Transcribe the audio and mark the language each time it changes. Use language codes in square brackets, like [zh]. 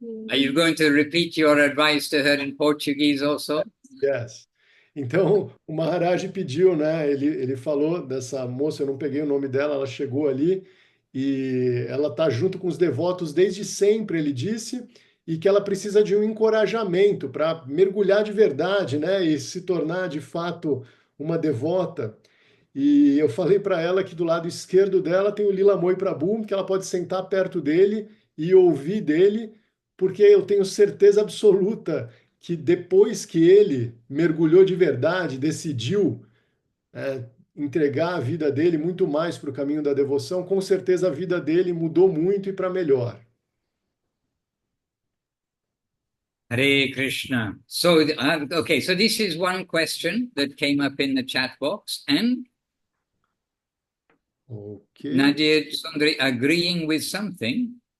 [en] Are you going to repeat your advice to her in Portuguese also? Yes. [pt] Então, o Maharaj pediu, né? Ele falou dessa moça, eu não peguei o nome dela, ela chegou ali e ela está junto com os devotos desde sempre, ele disse, e que ela precisa de um encorajamento para mergulhar de verdade, né? E se tornar de fato uma devota. E eu falei para ela que do lado esquerdo dela tem o Lila Moy Prabhu, que ela pode sentar perto dele e ouvir dele, porque eu tenho certeza absoluta que depois que ele mergulhou de verdade, decidiu entregar a vida dele muito mais para o caminho da devoção, com certeza a vida dele mudou muito e para melhor. Hare Krishna. [en] So, okay, so this is one question that came up in the chat box, and Ok. Nadia Sundari agreeing with something.